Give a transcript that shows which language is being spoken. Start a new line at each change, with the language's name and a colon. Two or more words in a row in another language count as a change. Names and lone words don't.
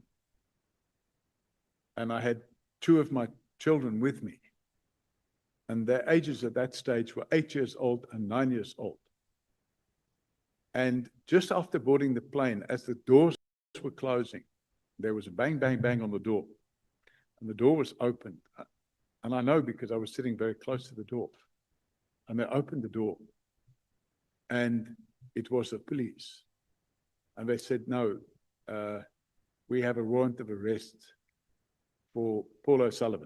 English: And I had two of my children with me. And their ages at that stage were 8 years old and 9 years old. And just after boarding the plane, as the doors were closing, there was a bang, bang, bang on the door. And the door was opened. And I know because I was sitting very close to the door. And they opened the door. And it was the police. And they said, no, we have a warrant of arrest for Paul O'Sullivan.